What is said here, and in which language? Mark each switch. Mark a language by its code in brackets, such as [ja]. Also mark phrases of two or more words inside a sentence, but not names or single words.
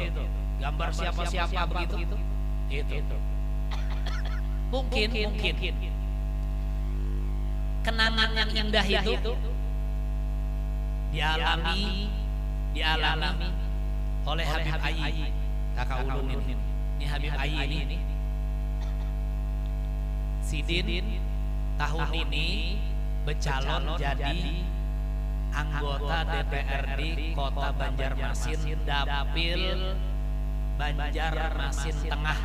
[id] Gambar siapa-siapa begitu. Itu. Mungkin kenangan yang indah itu dialami oleh Habib Ayi, [bjn] kakak ulun ini Habib Ayi ini. Sidin tahun ini bercalon jadi anggota DPRD Kota Banjarmasin, Dapil Banjarmasin Tengah.